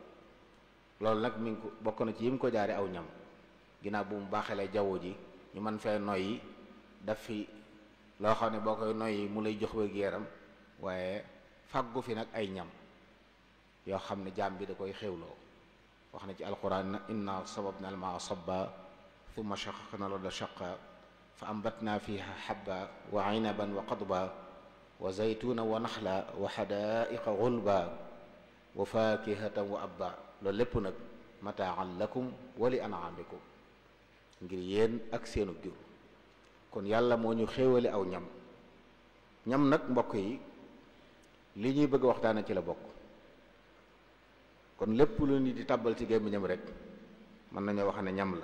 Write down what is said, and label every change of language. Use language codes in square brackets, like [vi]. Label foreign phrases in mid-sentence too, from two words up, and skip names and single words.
[wo] loolu nag mi ngi ko bokk na ci yi mu ko jaare aw ñam, ginnaaw bu mu baaxelee jaww ji ñu mën fee noyyi, daf fi loo xam ne boo koy noyyi mu lay jox wér-gu-yaram, waaye fàggu fi nag ay ñam yoo xam ne jaam bi da koy xewloo. wax na ci alquran, [ar] إنا صببنا الماء صبا ثم شققنا الأرض شقا فأنبتنا فيها حبا وعنبا وقضبا وزيتونا ونخلا وحدائق غلبا وفاكهة وأبا. [wo] loolu lépp nag mataan [ar] لكم ولأنعامكم, [wo] ngir yéen ak seenu jur. kon yàlla moo ñu xéewale aw ñam. ñam nag mbokk yi li ñuy bëgg waxtaane ci la bokk. kon lépp lu nit di tàbbal ci gémmiñam rek mën nañoo wax ne ñam la.